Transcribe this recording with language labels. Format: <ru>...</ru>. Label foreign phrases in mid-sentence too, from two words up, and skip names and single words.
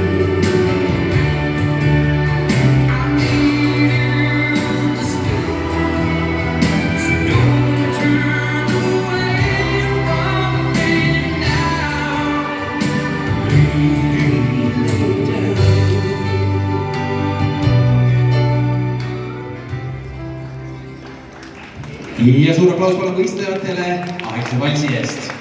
<en>I need you to stay, so don't turn away from me now. Lay down.</en> <et>ja suur aplaus palun võistlejatele aegse valsi eest.</et>